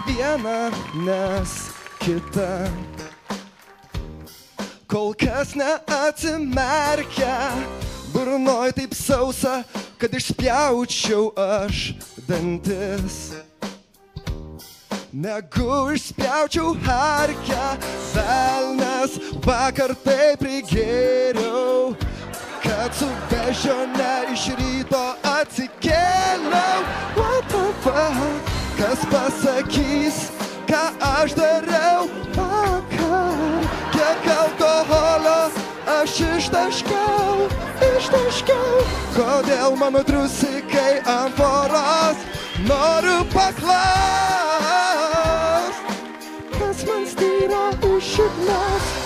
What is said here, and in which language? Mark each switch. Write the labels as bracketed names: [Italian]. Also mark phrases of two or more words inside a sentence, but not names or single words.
[Lithuanian] viena, nes kita kol kas neatsimerkia, burnoj taip sausa, kad išspjaučiau aš dantis. Negu išspjaučiau harkę, velnes vakar taip prigėriau, kad su beždžione iš ryto atsikėliau. [English] What the fuck, [Lithuanian] kas pasakys, ką aš dariau vakar, kiek alkoholio aš ištaškiau. Kodėl mano trusikai ant poros, noriu paklaust, kas man styro iš šiknos.